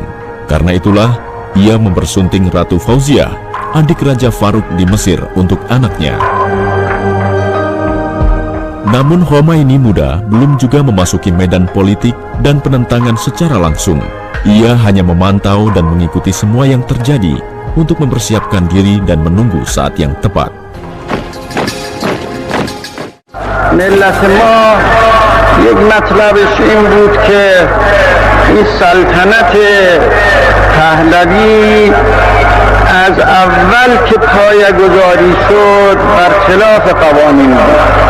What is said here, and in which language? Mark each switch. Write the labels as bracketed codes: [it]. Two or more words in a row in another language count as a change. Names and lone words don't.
[id] Karena itulah, ia mempersunting Ratu Fauziah, adik Raja Faruk di Mesir, untuk anaknya. Namun Khomeini muda belum juga memasuki medan politik dan penentangan secara langsung. Ia hanya memantau dan mengikuti semua yang terjadi untuk mempersiapkan diri dan menunggu saat yang tepat. [fa] ملت ما یک مطلبش این بود که این سلطنت پهلوی از اول که پایه‌گذاری شد برخلاف قوانین بود.